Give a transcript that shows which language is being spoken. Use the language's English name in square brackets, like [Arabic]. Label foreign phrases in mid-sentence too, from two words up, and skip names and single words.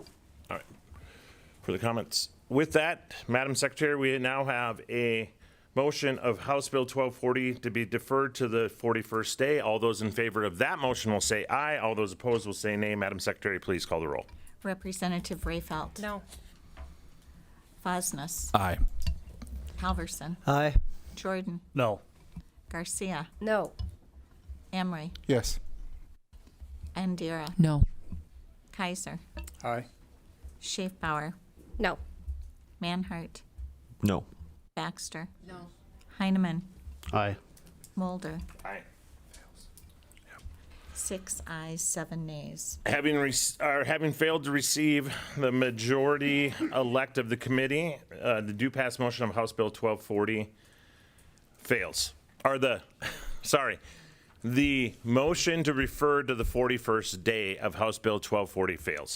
[English] All right. Further comments. With that, Madam Secretary, we now have a motion of House Bill 1240 to be deferred to the 41st day. All those in favor of that motion will say aye. All those opposed will say nay. Madam Secretary, please call the roll. Representative Rayfelt. No. Fosness. Aye. Halverson. Aye. Jordan. No. Garcia. No. Emery. Yes. Andira. No. Kaiser. Aye. Schaefbauer. No. Manhart. No. Baxter. No. Heineman. Aye. Mulder. Aye. 6 ayes, 7 nays. Having failed to receive the majority elect of the committee, the do pass motion of House Bill 1240 fails. The motion to refer to the 41st day of House Bill 1240 fails.